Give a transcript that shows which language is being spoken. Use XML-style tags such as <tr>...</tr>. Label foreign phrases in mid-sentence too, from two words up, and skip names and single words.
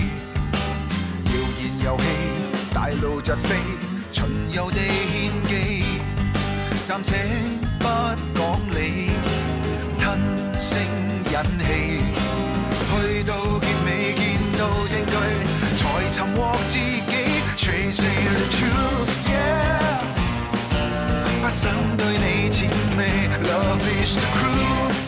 <yue>謠言遊戲，大路疾飛，巡遊地獻技。暫且不講理，吞聲忍氣。去到結尾見到證據，才尋獲自己。</yue> <en>Chasing the truth, yeah，</en> <yue>不想對你諂媚。</yue> <en>Love is the cruel。</en>